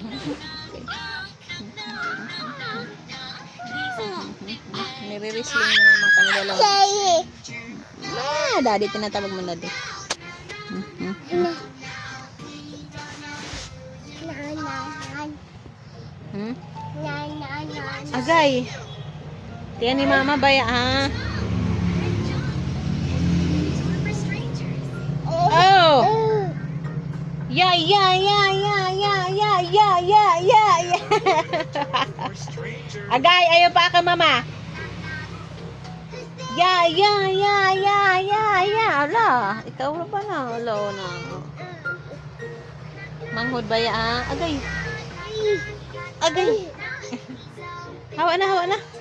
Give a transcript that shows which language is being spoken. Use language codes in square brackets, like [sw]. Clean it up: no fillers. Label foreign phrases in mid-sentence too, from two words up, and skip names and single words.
[tl] Nire-wrestling mo na naman kami dalawa. Daddy, tinatawag mo daddy. [hil] Agay. Tiyan ni Mama baya ha. Oh. [en] Yeah, yeah, yeah, yeah, yeah, yeah, yeah, yeah, yeah, yeah. [hil] Agay, ayaw pa ka Mama. [en] Yeah, yeah, yeah, yeah, yeah, yeah. [hil] Ala, ikaw na pala. Ala na. Manghod baya ha. Agay. Agay. Hawa na, hawa na.